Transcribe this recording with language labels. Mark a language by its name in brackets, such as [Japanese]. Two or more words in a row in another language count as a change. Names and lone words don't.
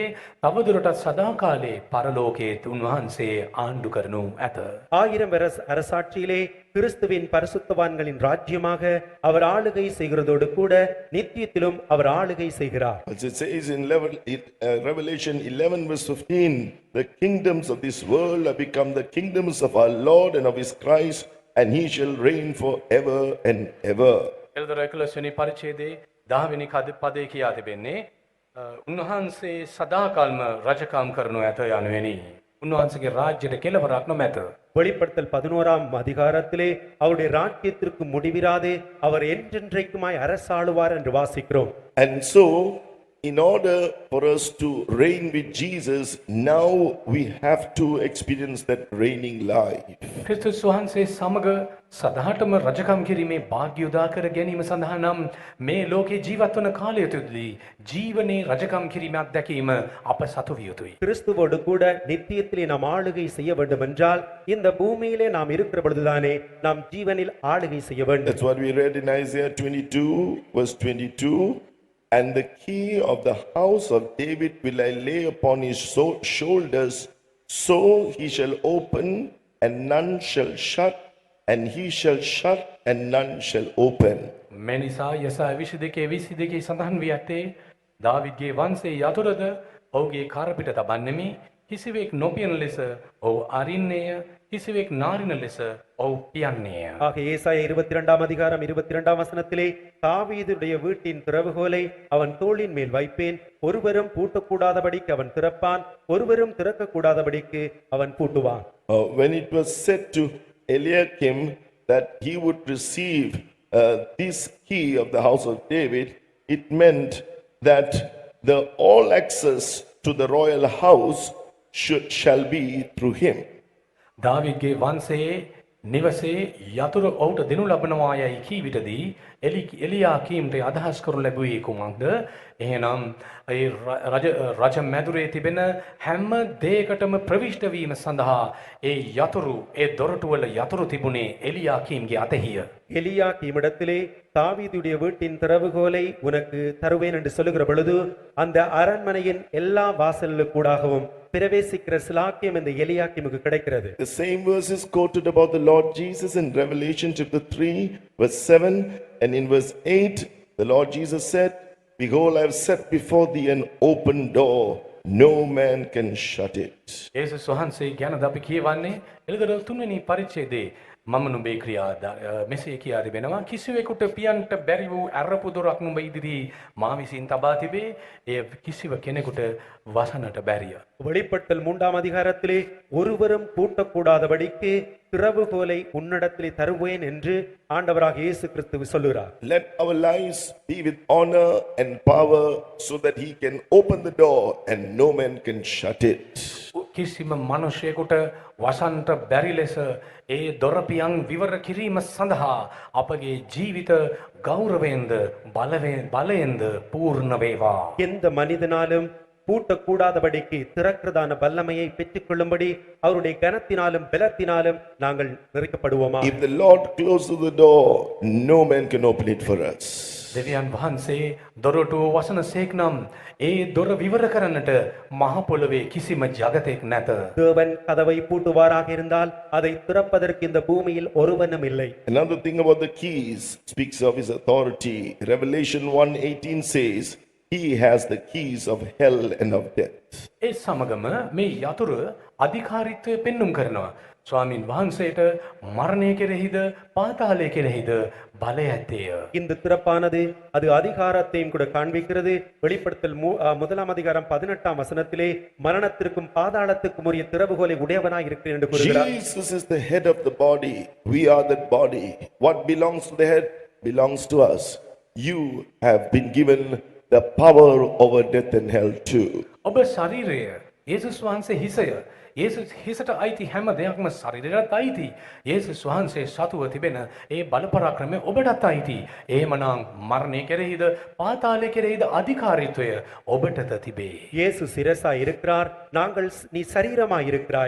[Sinhala] තවදුරටත් සදාකාලේ පරලෝකයේත් උන්වහන්සේ ආණ්ඩු කරනු ඇත. [Tamil] 1000 வருஷ அரசாட்சியிலே கிறிஸ்துவின் பரிசுத்தவான்களின் ராஜ்யமாக அவர் ஆளுகை செய்கிறதோடு கூட நித்தியத்திலும் அவர் ஆளுகை செய்கிறார். [English] As it says in Revelation 11 verse 15, the kingdoms of this world have become the kingdoms of our Lord and of his Christ, and he shall reign forever and ever. [Sinhala] එල්දර 11 වෙනි පරිච්ඡේදයේ 10 වෙනි පදේ කියා තිබෙන්නේ උන්වහන්සේ සදාකාල්ම රජකම් කරනු ඇත යනුවෙනි. උන්වහන්සේගේ රාජ්‍යයට කෙලවරක් නොමැත. [Tamil] வெளிப்படுத்தல் 11ஆம் அதிகாரத்திலே அவருடைய ராஜ்யத்திற்கு முடிவிராதே அவர் என்றென்றைக்குமாய் அரசாளுவார் என்று வாசிக்கிறோம். [English] And so, in order for us to reign with Jesus, now we have to experience that reigning life. [Sinhala] ක්‍රිස්තුස් වහන්සේ සමග සදාටම රජකම් කිරීමේ වාග්ය උදා කර ගැනීම සඳහා නම් මේ ලෝකේ ජීවත් වන කාලය තුළදී ජීවනයේ රජකම් කිරීම අත්දැකීම අප සතු විය යුතුයි. [Tamil] கிறிஸ்துவோடு கூட நித்தியத்திலே நாம் ஆளுகை செய்ய வேண்டும் என்றால் இந்த பூமியிலே நாம் இருக்கிற பொழுதுதானே நாம் ஜீவனில் ஆளுகை செய்ய வேண்டும். [English] That's what we read in Isaiah 22, verse 22. And the key of the house of David will I lay upon his shoulders, so he shall open and none shall shut, and he shall shut and none shall open. [Sinhala] මේ නිසා යසාය 22:22 සඳහන් වී ඇත්තේ දාවිද්ගේ වංශයේ යතුරුද ඔහුගේ කරපිට තබන්නෙමි කිසිවෙක් නොපියන ලෙස ඔහු අරින්නේය කිසිවෙක් නාරින ලෙස ඔහු පියන්නේය. [Tamil] ஆக ஏசாயா 22ஆம் அதிகாரம் 22ஆம் வசனத்திலே தாவீதுடைய வீட்டின் திறவுகோலை அவன் தோளின் மேல் வைப்பேன், ஒருவரும் பூட்டக்கூடாதபடிக்கு அவன் திறப்பான், ஒருவரும் திறக்கக்கூடாதபடிக்கு அவன் பூட்டுவான். [English] When it was said to Eliakim that he would receive this key of the house of David, it meant that the all access to the royal house shall be through him. [Sinhala] දාවිද්ගේ වංශයේ නිවසේ යතුරු ඔහුට දෙනු ලබනවා යයි කී විටදී එලියාකීම්ට අදහස් කරනු ලැබුවේ කුමක්ද? එහෙනම් ඒ රජ මැදුරේ තිබෙන හැම දෙයකටම ප්‍රවිෂ්ඨ වීම සඳහා ඒ යතුරු ඒ දොරටුවල යතුරු තිබුණේ එලියාකීම්ගේ අතෙහිය. [Tamil] எலியாக்கீமிடத்திலே தாவீதுடைய வீட்டின் திறவுகோலை உனக்கு தருவேன் என்று சொல்லுகிற பொழுது அந்த அரண்மனையின் எல்லா வாசல்களுக்கூடாகவும் பிரவேசிக்கிற சிலாக்கியம் இந்த எலியாக்கீமுக்கு கிடைக்கிறது. [English] The same verse is quoted about the Lord Jesus in Revelation chapter 3 verse 7, and in verse 8 the Lord Jesus said, behold, I have set before thee an open door, no man can shut it. [Sinhala] යේසුස් වහන්සේ ගැන අපි කියවන්නේ එළදර 3 වෙනි පරිච්ඡේදයේ මම නුඹේ ක්‍රියා මෙසේ කියා තිබෙනවා කිසිවෙකුට පියන්ට බැරි වූ අරපු දොරක් නුඹ ඉදිරි මා විසින් තබා තිබේ එය කිසිව කෙනෙකුට වසන්නට බැරිය. [Tamil] வெளிப்படுத்தல் 3ஆம் அதிகாரத்திலே ஒருவரும் பூட்டக்கூடாதபடிக்கு திறவுகோலை உன்னிடத்திலே தருவேன் என்று ஆண்டவராக இயேசு கிறிஸ்து சொல்லுகிறார். [English] Let our lives be with honor and power so that he can open the door and no man can shut it. [Sinhala] කිසිම මිනිසෙකුට වසන්ට බැරි ලෙස ඒ දොරපියන් විවර කිරීම සඳහා අපගේ ජීවිත ගෞරවයෙන්ද බලයෙන්ද පූර්ණ වේවා. [Tamil] எந்த மனிதனாலும் பூட்டக்கூடாதபடிக்கு திறக்கிறதான வல்லமையை பெற்றுக்கொள்ளும்படி அவருடைய கனத்தினாலும் பலத்தினாலும் நாங்கள் நிறைக்கப்படுவோமா? [English] If the Lord closes the door, no man can open it for us. [Sinhala] දෙවියන් වහන්සේ දොරටුව වසන සේක්නම් ඒ දොර විවර කරන්නට මහ පොළවේ කිසිම ජගතෙක් නැත. [Tamil] தேவன் கதவை பூட்டுவாராக இருந்தால் அதை திறப்பதற்கு இந்த பூமியில் ஒருவனும் இல்லை. [English] Another thing about the keys speaks of his authority. Revelation 1:18 says, he has the keys of hell and of death. [Sinhala] ඒ සමගම මේ යතුරු අධිකාරීත්වය පෙන්눔 කරනවා. ස්වාමින් වහන්සේට මරණය කෙරෙහිද පාතාලය කෙරෙහිද බලය ඇත්තේය. [Tamil] இந்த திறப்பானது அது அதிகாரத்தையும் கூட காண்பிக்கிறது. வெளிப்படுத்தல் 1ஆம் அதிகாரம் 18ஆம் வசனத்திலே மரணத்திற்கும் பாதாளத்துக்கும் உரிய திறவுகோலை உடையவனாய் இருக்கிறேன் என்று கூறுகிறார். [English] Jesus is the head of the body. We are that body. What belongs to the head belongs to us. You have been given the power over death and hell too. [Sinhala] ඔබ ශරීරය යේසුස් වහන්සේ හිසය. යේසුස් හිසට අයිති හැම දෙයක්ම ශරීරයට අයිති. යේසුස් වහන්සේ සතුව තිබෙන ඒ බලපරාක්‍රමය ඔබටත් අයිති. එහෙමනම් මරණය කෙරෙහිද පාතාලය කෙරෙහිද අධිකාරීත්වය ඔබටද තිබේ. [Tamil] இயேசு சிரசாய் இருக்கிறார், நாங்கள் நீ சரீரமாய் இருக்கிறாய்.